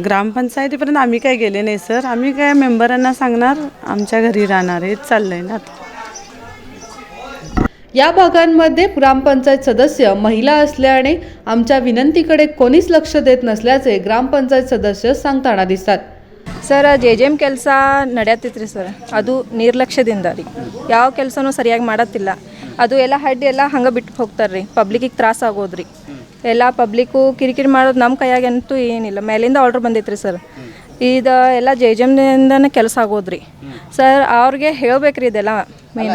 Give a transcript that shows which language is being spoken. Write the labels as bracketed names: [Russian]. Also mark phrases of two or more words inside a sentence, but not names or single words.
[Marathi] ग्रामपंचायतीपर्यंत आम्ही काय गेले नाही सर, आम्ही काय मेंबरांना सांगणार, आमच्या घरी राहणार, हेच चाललंय ना। या भागांमध्ये ग्रामपंचायत सदस्य महिला असल्याने आमच्या विनंतीकडे कोणीच लक्ष देत नसल्याचे ग्रामपंचायत सदस्य सांगताना दिसतात। [Kannada] ಸರ್ JJM ಕೆಲಸ ನಡೆಯತ್ತಿತ್ತು ರೀ ಸರ್, ಅದು ನಿರ್ಲಕ್ಷ್ಯದಿಂದ ರೀ, ಯಾವ ಕೆಲಸನೂ ಸರಿಯಾಗಿ ಮಾಡತ್ತಿಲ್ಲ। ಅದು ಎಲ್ಲ ಹಡ್ಡಿ ಎಲ್ಲ ಹಂಗೆ ಬಿಟ್ಟು ಹೋಗ್ತಾರೆ ರೀ, ಪಬ್ಲಿಕ್ಕಿಗೆ ತ್ರಾಸ ಆಗೋದ್ರಿ, ಎಲ್ಲ ಪಬ್ಲಿಕ್ಕು ಕಿರಿಕಿರಿ ಮಾಡೋದು ನಮ್ಮ ಕೈಯಾಗಂತೂ ಏನಿಲ್ಲ, ಮೇಲಿಂದ ಆರ್ಡ್ರ್ ಬಂದೈತೆ ರೀ ಸರ್। ಇದು ಎಲ್ಲ JJMದಿಂದನೇ ಕೆಲಸ ಆಗೋದ್ರಿ ಸರ್, ಅವ್ರಿಗೆ ಹೇಳ್ಬೇಕ್ರಿ ಇದೆಲ್ಲ ಮೇನ್।